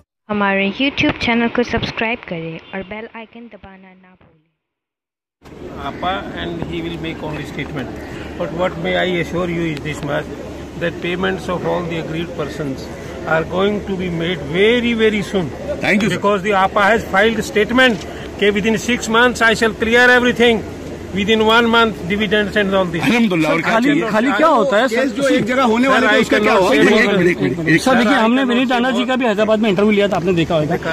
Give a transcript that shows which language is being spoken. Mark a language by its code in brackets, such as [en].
[hi] हमारे YouTube channel को subscribe करें और बेल आइकन दबाना ना भूलें। [en] APA and he will make only statement. But what may I assure you is this much, that payments of all the agreed persons are going to be made very, very soon. Thank you, because the APA has filed a statement that within 6 months I shall clear everything. Within 1 month dividends and all this. [hi] अल्हम्दुलिल्लाह। और खाली क्या होता है sir, जो एक जगह होने वाला है उसका क्या हुआ? सर देखिए, हमने विनीत राणा जी का भी हैदराबाद में इंटरव्यू लिया था, आपने देखा होगा।